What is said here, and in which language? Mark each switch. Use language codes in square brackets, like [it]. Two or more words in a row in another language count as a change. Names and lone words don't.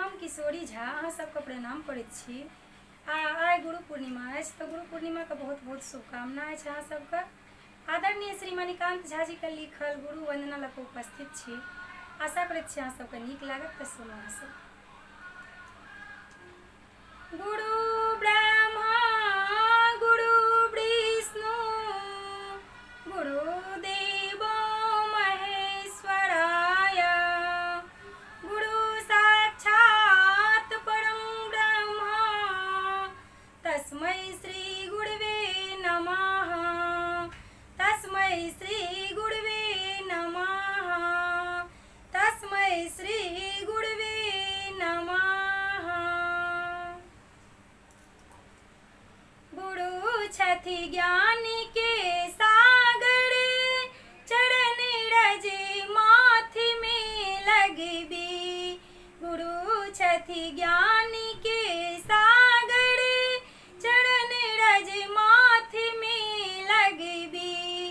[mai] किशोरी झा अहाँ सबके प्रणाम करैत छी। आइ गुरु पूर्णिमा अछि तो गुरु पूर्णिमा के बहुत बहुत शुभकामना अछि अहाँ सबके। आदरणीय श्री मणिकांत झा जी के लिखल गुरु वंदना लऽ के उपस्थित छी। आशा करैत छी अहाँ सबके नीक लागत तऽ सुनू अहाँ सब। [sa] गुरु ब्रह्मा गुरु विष्णु गुरुदेव महेश्वराय गुरु साक्षात् परं ब्रह्म तस्मै श्री गुरवे नमः। तस्मै श्री गुरवे नमः। तस्मै श्री गुरवे नमः। [mai] गुरु छथि ज्ञान के सागर चरण रज माथि में लगबी। गुरु छथि ज्ञान के सागर चरण रज माथि में लगबी।